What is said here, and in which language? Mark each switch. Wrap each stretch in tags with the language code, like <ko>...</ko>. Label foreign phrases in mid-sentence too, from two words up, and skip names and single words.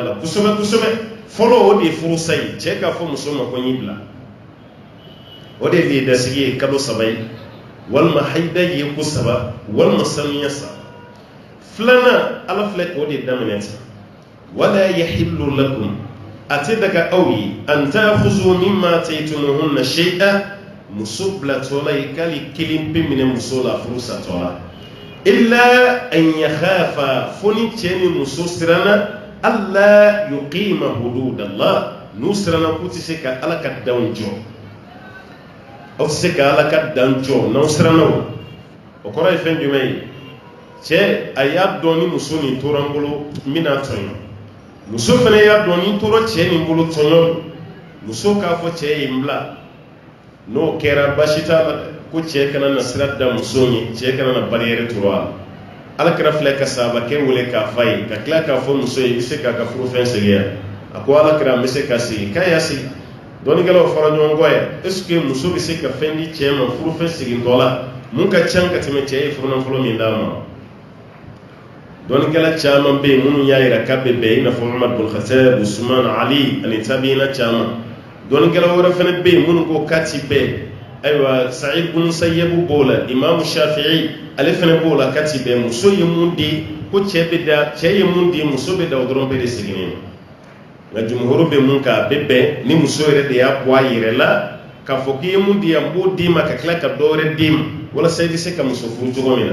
<bm>la kosɛbɛ kosɛbɛ fɔlɔ o de ye furusa ye cɛ k'a fɔ muso ma ko n y'i bila o de ye dasigi ye kalo 3 ye walima haida ye ko 3 walima sanuya 3 filanan ala filɛ k'o de daminɛ ten</bm> <ar>ولا يحل لكم</ar> <bm>a tɛ daga aw ye</bm> <ar>أن تأخذوا مما آتيتموهن شيئا</ar> <bm>muso bilatɔla ye k'ale kelen pe minɛ muso la furu satɔla</bm> <ar>إلا أن يخافا</ar> <bm>fo ni cɛ ni muso siranna</bm> <ar>ألا يقيما حدود الله</ar> <bm>n'u siranna k'u tɛ se ka ala ka danw jɔ aw tɛ se ka ala ka dan jɔ n'aw siranna o kɔrɔ ye fɛn jumɛn ye cɛ a y'a dɔn ni muso nin tora n bolo n bɛna tɔɲɔ muso fana y'a dɔn ni tora cɛ nin bolo tɔɲɔ muso k'a fɔ cɛ ye n bila n'o kɛra baasi t'a la ko cɛ kana na sira da muso ye cɛ kana na barrière turu a la alakira filɛ ka sahabakɛ wele k'a f'a ye ka tila k'a fɔ muso ye i bɛ se k'a ka furufɛn segin a ko alakira n bɛ se ka segin k'a y'a segin dɔnnikɛlaw fara ɲɔgɔn kɔ yan</bm> <fr>est ce que</fr> <bm>muso bɛ se ka fɛn di cɛ ma furufɛn segintɔ la mun ka ca ka tɛmɛ cɛ ye furunafolo min d'a ma dɔnnikɛla caman bɛ yen minnu y'a yira k'a bɛ bɛn i n'a fɔ Umar bin Khattab Usman Ali ani tabiina caman dɔnnikɛla wɛrɛ fana bɛ yen minnu ko k'a ti bɛn ayiwa Sa'id bin Musayyib b'o la Imam Shafi'i ale fana b'o la k'a ti bɛn muso ye mun di ko cɛ ye mun di muso bɛ da o dɔrɔn bɛɛ de seginnen nka jumhur bɛ mun kan a bɛ bɛn ni muso yɛrɛ de y'a bɔ a yɛrɛ la k'a fɔ k'i ye mun di yan n b'o d'i ma ka tila ka dɔ wɛrɛ d'i ma walasa i bɛ se ka muso furu cogo min na</bm>